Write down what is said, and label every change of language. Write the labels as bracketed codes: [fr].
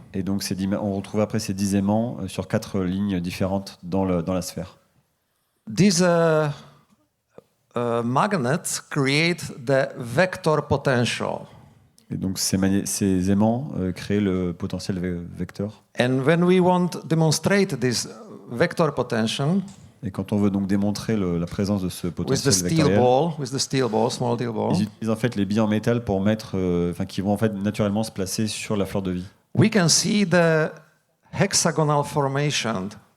[fr] Et donc on retrouve après ces 10 aimants sur 4 lignes différentes dans la sphère. [en] These magnets create the vector potential. [fr] Et donc ces aimants créent le potentiel vecteur. [en] And when we want to demonstrate this vector potential, [fr] et quand on veut donc démontrer la présence de ce potentiel [en] with the steel ball, small steel ball, [fr] ils utilisent en fait les billes en métal pour qui vont en fait naturellement se placer sur la fleur de vie. [en] We can see the hexagonal formation.